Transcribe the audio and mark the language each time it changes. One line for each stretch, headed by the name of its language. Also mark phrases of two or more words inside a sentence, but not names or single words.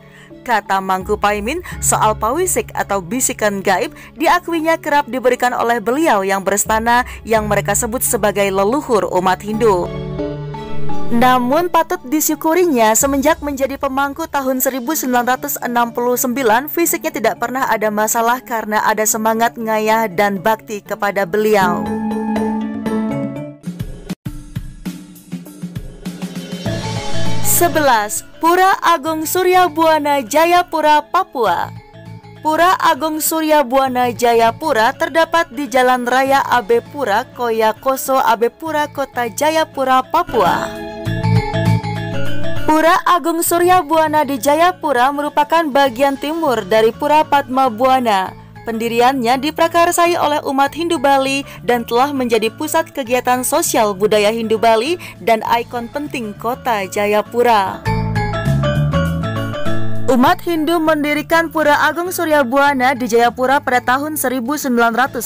Indonesian: Kata Mangku Paimin, soal pawisik atau bisikan gaib diakuinya kerap diberikan oleh beliau yang berstana yang mereka sebut sebagai leluhur umat Hindu. Namun patut disyukurinya semenjak menjadi pemangku tahun 1969, fisiknya tidak pernah ada masalah karena ada semangat ngayah dan bakti kepada beliau. Pura Agung Surya Buana Jayapura, Papua. Pura Agung Surya Buana Jayapura terdapat di Jalan Raya Abepura, Koyakoso, Abepura, Kota Jayapura, Papua. Pura Agung Surya Buana di Jayapura merupakan bagian timur dari Pura Padma Buana. Pendiriannya diprakarsai oleh umat Hindu Bali dan telah menjadi pusat kegiatan sosial budaya Hindu Bali dan ikon penting kota Jayapura. Umat Hindu mendirikan Pura Agung Surya Buana di Jayapura pada tahun 1962.